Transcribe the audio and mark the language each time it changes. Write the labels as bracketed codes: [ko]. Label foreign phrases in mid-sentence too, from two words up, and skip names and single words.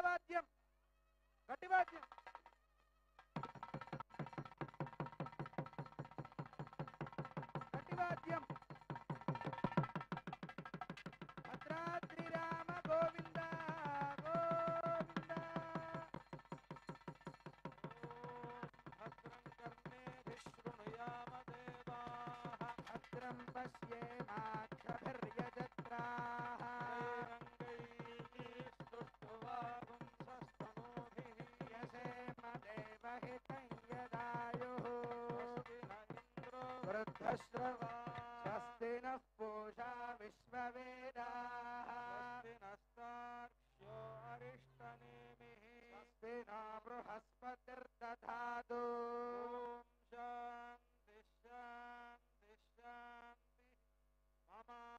[te] వాద్యం గట్టి వాద్యం గట్టి వాద్యం [sa] భద్రాద్రి రామ గోవింద గోవింద భద్రం కర్ణేభిః శృణుయామ దేవాః భద్రం పశ్యేమాక్షభిర్యజత్రాః स्वस्ति नः पूषा विश्ववेदाः स्वस्ति नस्तार्क्ष्यो अरिष्टनेमिः स्वस्ति न बृहस्पतिर्दधातु ॐ शान्ति शान्ति शान्ति मम